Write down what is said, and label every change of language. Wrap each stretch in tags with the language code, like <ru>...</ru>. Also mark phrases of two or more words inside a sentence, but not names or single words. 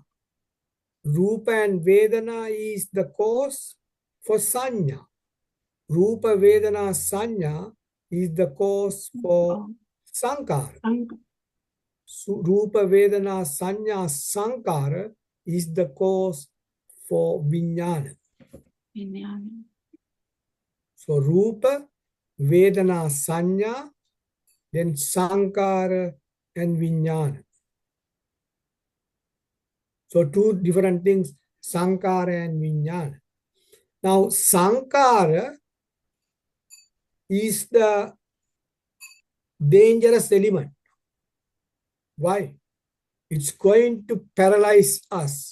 <en>Rupa and Vedana is the cause for Sanya. Rupa, Vedana, Sanya is the cause for Sankara. So Rupa, Vedana, Sanya, Sankara is the cause for Vijnana. So Rupa, Vedana, Sanya, then Sankara and Vijnana. So 2 different things, Sankara and Vijnana. Now Sankara is the dangerous element. Why? It's going to paralyze us.</en>